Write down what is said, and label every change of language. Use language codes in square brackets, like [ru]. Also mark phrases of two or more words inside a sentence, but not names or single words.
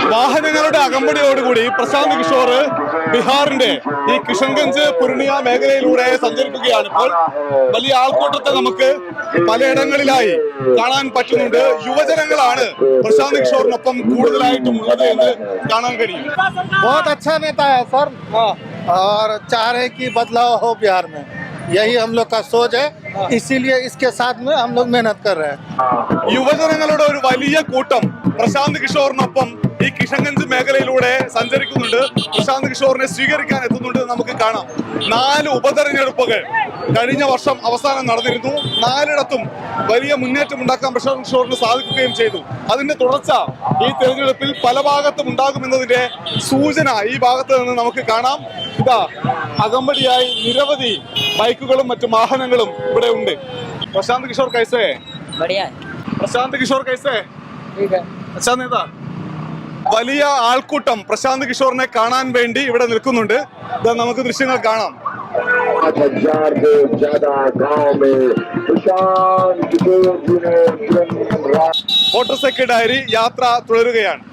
[ml] വാഹനങ്ങളുടെ അകമ്പടിയോടുകൂടി പ്രശാന്ത് കിഷോർ ബീഹാറിന്റെ ഈ കിഷൻഗഞ്ച് പൂർണിയ മേഖലയിലൂടെ സഞ്ചരിക്കുകയാണ്. ഇപ്പോൾ വലിയ ആൾക്കൂട്ടത്തെ നമുക്ക് പലയിടങ്ങളിലായി കാണാൻ പറ്റുന്നുണ്ട്. യുവജനങ്ങളാണ് പ്രശാന്ത് കിഷോറിനൊപ്പം കൂടുതലായിട്ടും ഉള്ളത് എന്ന് കാണാൻ കഴിയും. [hi] बहुत अच्छा नेता है सर और चाह रहे कि बदलाव हो बिहार में, यही हम लोग का सोच है, इसीलिए इसके साथ में हम लोग मेहनत कर रहे हैं. [ml] യുവജനങ്ങളുടെ ഒരു വലിയ കൂട്ടം പ്രശാന്ത് കിഷോറിനൊപ്പം ഈ കിഷൻഗഞ്ച് മേഖലയിലൂടെ സഞ്ചരിക്കുന്നുണ്ട്. പ്രശാന്ത് കിഷോറിനെ സ്വീകരിക്കാൻ എത്തുന്നുണ്ട് നമുക്ക് കാണാം. 4 ഉപതെരഞ്ഞെടുപ്പുകൾ കഴിഞ്ഞ വർഷം അവസാനം നടന്നിരുന്നു. 4ഇടത്തും വലിയ മുന്നേറ്റം ഉണ്ടാക്കാൻ പ്രശാന്ത് കിഷോറിന് സാധിക്കുകയും ചെയ്തു. അതിന്റെ തുടർച്ച ഈ തെരഞ്ഞെടുപ്പിൽ പല ഭാഗത്തും ഉണ്ടാകുമെന്നതിന്റെ സൂചന ഈ ഭാഗത്ത് നിന്ന് നമുക്ക് കാണാം. ഇതാ അകമ്പടിയായി നിരവധി ബൈക്കുകളും മറ്റു വാഹനങ്ങളും ഇവിടെ ഉണ്ട്. [hi] प्रशांत किशोर कैसे? बढ़िया है। प्रशांत किशोर कैसे? ठीक है। अच्छा नेता. [ml] വലിയ ആൾക്കൂട്ടം പ്രശാന്ത് കിഷോറിനെ കാണാൻ വേണ്ടി ഇവിടെ നിൽക്കുന്നുണ്ട്. ഇതാ നമുക്ക് ദൃശ്യങ്ങൾ കാണാം. [hi] 8,000 से ज्यादा गांव में प्रशांत किशोर जी ने [en] voter secretary diary [ml] യാത്ര തുടരുകയാണ്.